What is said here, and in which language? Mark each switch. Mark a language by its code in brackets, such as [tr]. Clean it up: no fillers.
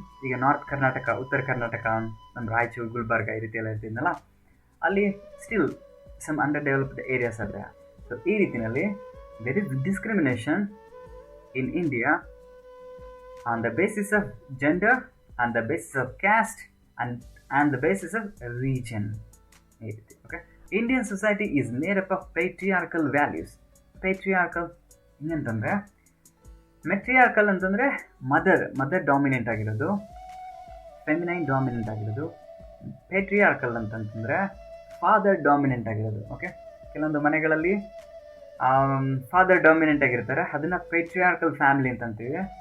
[kn] ಈಗ ನಾರ್ತ್ ಕರ್ನಾಟಕ, ಉತ್ತರ ಕರ್ನಾಟಕ, ನಮ್ಮ ರಾಯಚೂರು, ಗುಲ್ಬರ್ಗ ಈ ರೀತಿ ಎಲ್ಲ ಇರ್ತಿದ್ನಲ್ಲ, ಅಲ್ಲಿ [en] still some underdeveloped areas [kn] ಆದರೆ. ಸೊ ಈ ರೀತಿಯಲ್ಲಿ [en] There is discrimination in India on the basis of gender, on the basis of caste, and the basis of region. Okay, Indian society is made up of patriarchal values. [kn] Patriarchal ಏನಂತಂದರೆ, ಮೆಟ್ರಿಯಾರ್ಕಲ್ ಅಂತಂದರೆ mother dominant ಆಗಿರೋದು, feminine dominant ಆಗಿರೋದು. ಪೇಟ್ರಿಯಾರ್ಕಲ್ ಅಂತಂತಂದರೆ father dominant ಆಗಿರೋದು. Okay, ಕೆಲವೊಂದು ಮನೆಗಳಲ್ಲಿ father dominant ಆಗಿರ್ತಾರೆ, ಅದನ್ನು ಪೇಟ್ರಿಯಾರ್ಕಲ್ ಫ್ಯಾಮಿಲಿ ಅಂತ ಅಂತೀವಿ.